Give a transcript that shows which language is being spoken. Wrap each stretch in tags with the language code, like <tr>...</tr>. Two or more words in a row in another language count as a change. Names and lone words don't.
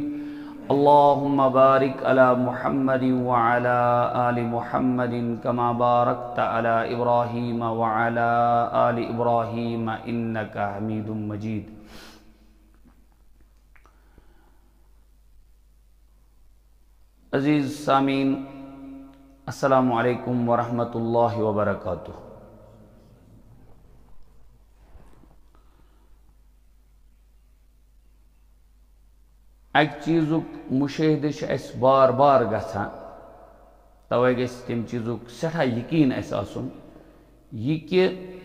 <ar>اللهم بارك على محمد وعلى آل محمد كما باركت على إبراهيم وعلى آل إبراهيم إنك حميد مجيد.</ar> <ks>अजीज़ सामीन,</ks> <ar>السلام علیکم ورحمۃ اللہ وبرکاتہ.</ar> <ks>अक चीज़ुक मुशाहिदे अस बार बार गछान, तवै गछ तम चीज़ुक सठा यकीन अस आसुन, यह कि</ks>